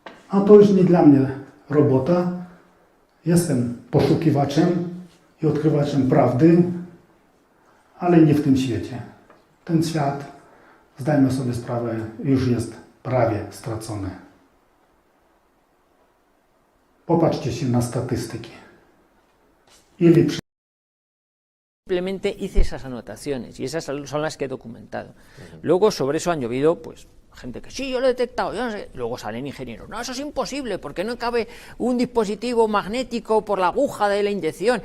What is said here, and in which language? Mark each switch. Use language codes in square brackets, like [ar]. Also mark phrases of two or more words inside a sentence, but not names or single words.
[pl] A to już nie dla mnie robota. Jestem poszukiwaczem i odkrywaczem prawdy, ale nie w tym świecie. Ten świat, zdajmy sobie sprawę, już jest prawie stracony. Popatrzcie się na statystyki. [es] Simplemente hice esas anotaciones y esas son las que he documentado. Luego sobre eso han llovido, pues, gente que sí, yo lo he detectado, yo no sé. Luego salen ingenieros, no, eso es imposible, porque no cabe un dispositivo magnético por la aguja de la inyección.